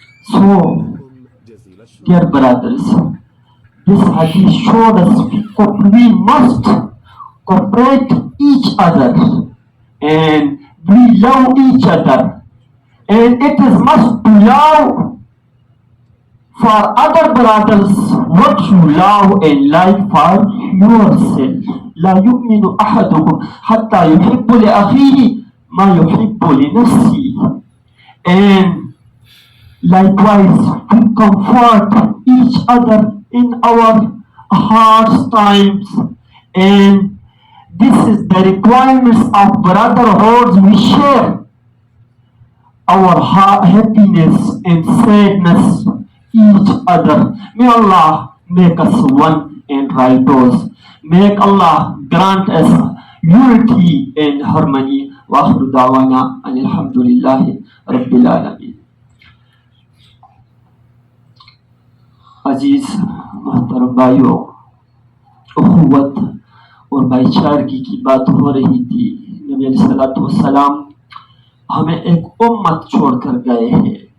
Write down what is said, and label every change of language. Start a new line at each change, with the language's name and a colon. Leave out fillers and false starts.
English: So, dear brothers, this hadith showed us we must cooperate each other and we love each other, and it is must to love for other brothers what you love and like for yourself.
Arabic: لا يؤمن أحدكم حتى يحب لأخيه ما يحب لنفسه.
English: And likewise, we comfort each other in our hard times, and this is the requirements of brotherhood. We share our happiness and sadness each other. May Allah make us one and righteous. Make Allah grant us unity and harmony.
Arabic: وآخر دعوانا ان الحمد للہ رب العالمین۔
Urdu: عزیز محترم بھائیوں، اخوت اور بھائی چارگی کی بات ہو رہی تھی۔ نبی علیہ الصلوۃ والسلام ہمیں ایک امت چھوڑ کر گئے ہیں،